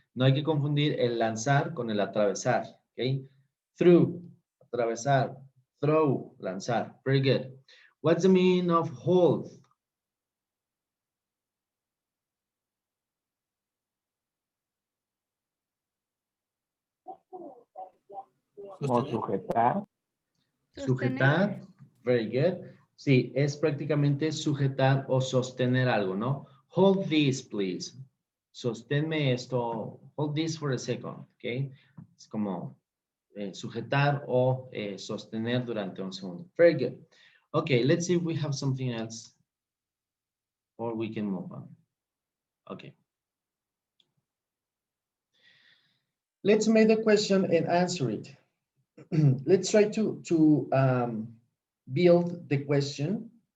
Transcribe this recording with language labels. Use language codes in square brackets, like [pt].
[es] No hay que confundir el lanzar con el atravesar, okay? [en] Through, atravesar, throw, lanzar, very good. What's the meaning of hold? [es] O sujetar. [en] Sujetar, very good. [es] Sí, es prácticamente sujetar o sostener algo, ¿no? [en] Hold this, please. [es] Sosténme esto. [en] Hold this for a second, okay? [es] Es como sujetar o sostener durante un segundo. [en] Very good. Okay, let's see if we have something else or we can move on. Okay. Let's make the question and answer it. Let's try to build the question